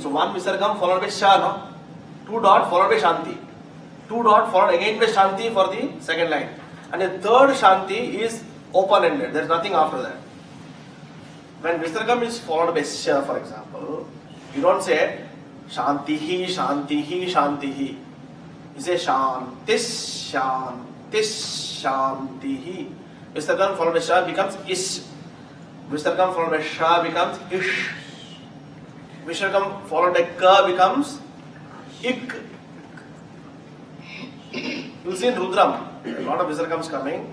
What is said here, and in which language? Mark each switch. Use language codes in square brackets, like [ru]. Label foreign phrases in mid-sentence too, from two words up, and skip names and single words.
[en] So one visargam followed by Sha, no? 2 dot followed by Shanti. 2 dot followed again by Shanti for the second line. And the third Shanti is open-ended. There is nothing after that. When visargam is followed by Sha, for example, you don't say Shantihi, Shantihi, Shantihi. You say Shantis, Shantis, Shantihi. Visargam followed by Sha becomes Ish. Visargam followed by Sha becomes Ish. Visargam followed by Ka becomes Ik. You see in Rudram, a lot of visargams coming.